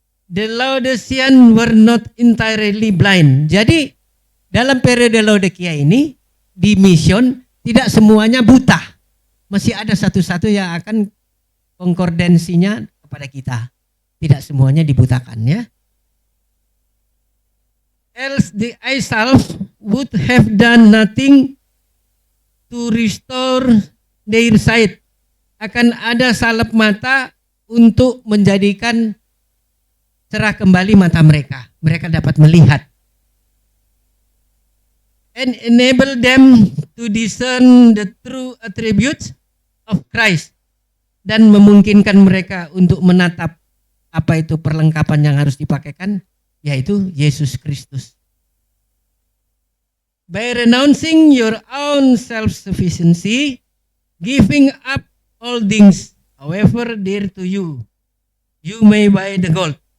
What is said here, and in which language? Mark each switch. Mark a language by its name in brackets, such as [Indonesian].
[English] The Laodicean were not entirely blind. [Indonesian] Jadi dalam periode Laodikia ini di mission tidak semuanya buta. Masih ada satu-satu yang akan konkordensinya kepada kita. Tidak semuanya dibutakan ya. [English] Else the eye salve would have done nothing to restore their sight. [Indonesian] Akan ada salep mata untuk menjadikan cerah kembali mata mereka. Mereka dapat melihat. [English] And enable them to discern the true attributes of Christ. [Indonesian] Dan memungkinkan mereka untuk menatap apa itu perlengkapan yang harus dipakaikan, yaitu Yesus Kristus. [English] By renouncing your own self-sufficiency, giving up all things, however dear to you, you may buy the gold.